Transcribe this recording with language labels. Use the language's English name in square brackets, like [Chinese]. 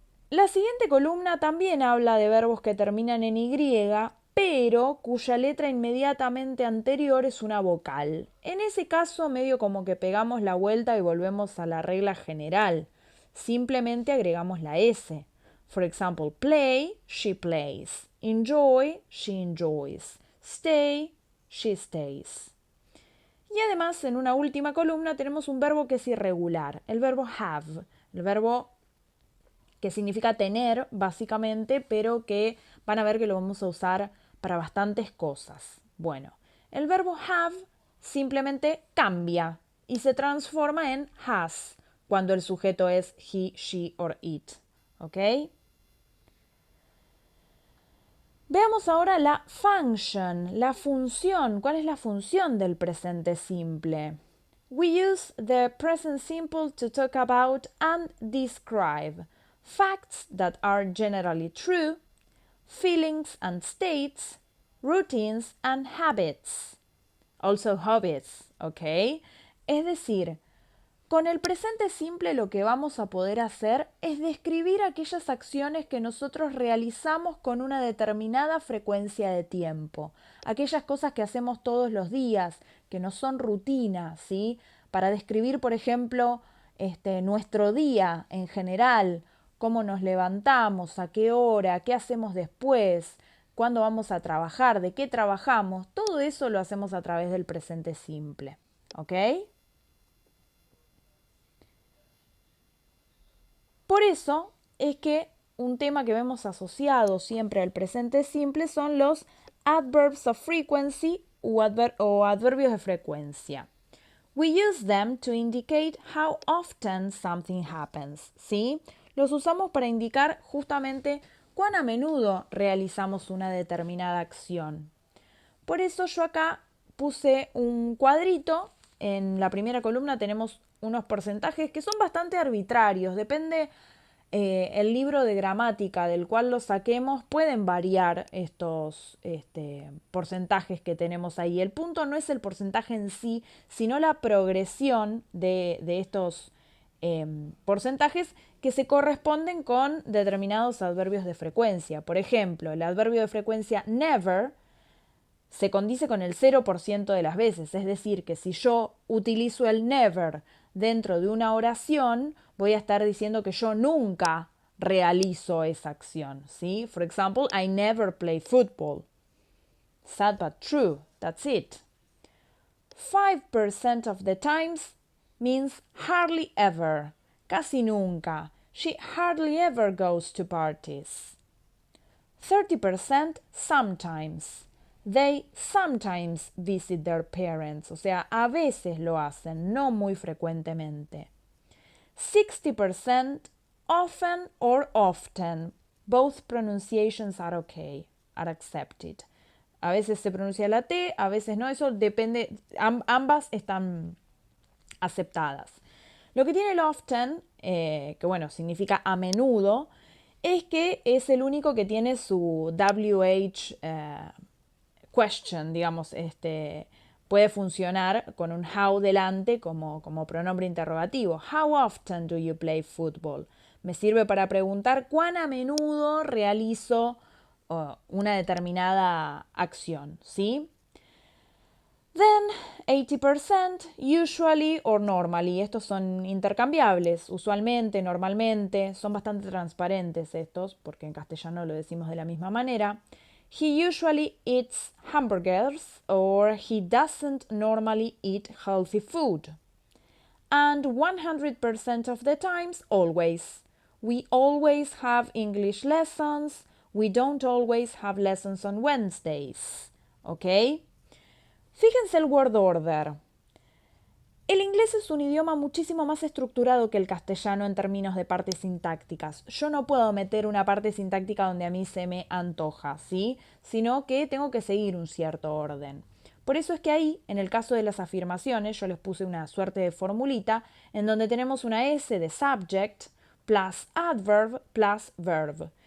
[Spanish] La siguiente columna también habla de verbos que terminan en Y, pero cuya letra inmediatamente anterior es una vocal. En ese caso, medio como que pegamos la vuelta y volvemos a la regla general. Simplemente agregamos la S. [English] For example, play, she plays. Enjoy, she enjoys. Stay, she stays. [Spanish] Y además, en una última columna tenemos un verbo que es irregular, el verbo have, el verbo que significa tener, básicamente, pero que van a ver que lo vamos a usar para bastantes cosas. Bueno, el verbo have simplemente cambia y se transforma en has cuando el sujeto es [English] he, she or it. [Spanish] ¿Ok? Veamos ahora la function, la función. ¿Cuál es la función del presente simple? [English] We use the present simple to talk about and describe facts that are generally true, feelings and states, routines and habits. Also hobbies, ¿ok? [Spanish] Es decir, con el presente simple lo que vamos a poder hacer es describir aquellas acciones que nosotros realizamos con una determinada frecuencia de tiempo, aquellas cosas que hacemos todos los días, que no son rutinas, ¿sí? Para describir, por ejemplo, nuestro día en general, cómo nos levantamos, a qué hora, qué hacemos después, cuándo vamos a trabajar, de qué trabajamos, todo eso lo hacemos a través del presente simple, ¿ok? Por eso es que un tema que vemos asociado siempre al presente simple son los [English] adverbs of frequency [Spanish] o adverbios de frecuencia. [English] We use them to indicate how often something happens, ¿sí? [Spanish] Los usamos para indicar justamente cuán a menudo realizamos una determinada acción. Por eso yo acá puse un cuadrito. En la primera columna tenemos unos porcentajes que son bastante arbitrarios. Depende el libro de gramática del cual lo saquemos, pueden variar estos porcentajes que tenemos ahí. El punto no es el porcentaje en sí, sino la progresión de estos porcentajes que se corresponden con determinados adverbios de frecuencia. Por ejemplo, el adverbio de frecuencia never se condice con el 0% de las veces. Es decir, que si yo utilizo el never dentro de una oración, voy a estar diciendo que yo nunca realizo esa acción, ¿sí? [English] For example, I never play football. Sad but true. That's it. 5% of the times means hardly ever. [Spanish] Casi nunca. [English] She hardly ever goes to parties. 30% sometimes. They sometimes visit their parents, [Spanish] o sea, a veces lo hacen, no muy frecuentemente. [English] 60% often or often. Both pronunciations are okay, are accepted. [Spanish] A veces se pronuncia la T, a veces no, eso depende, ambas están aceptadas. Lo que tiene el often, que bueno, significa a menudo, es que es el único que tiene su WH question, digamos, puede funcionar con un how delante como pronombre interrogativo. [English] How often do you play football? [Spanish] Me sirve para preguntar cuán a menudo realizo una determinada acción, ¿sí? [English] Then 80% usually or normally. [Spanish] Estos son intercambiables, usualmente, normalmente. Son bastante transparentes estos, porque en castellano lo decimos de la misma manera. [English] He usually eats hamburgers or he doesn't normally eat healthy food. And 100% of the times, always. We always have English lessons. We don't always have lessons on Wednesdays. [Spanish] ¿Ok? Fíjense el word order. El inglés es un idioma muchísimo más estructurado que el castellano en términos de partes sintácticas. Yo no puedo meter una parte sintáctica donde a mí se me antoja, ¿sí? Sino que tengo que seguir un cierto orden. Por eso es que ahí, en el caso de las afirmaciones, yo les puse una suerte de formulita en donde tenemos una S de subject plus adverb plus verb.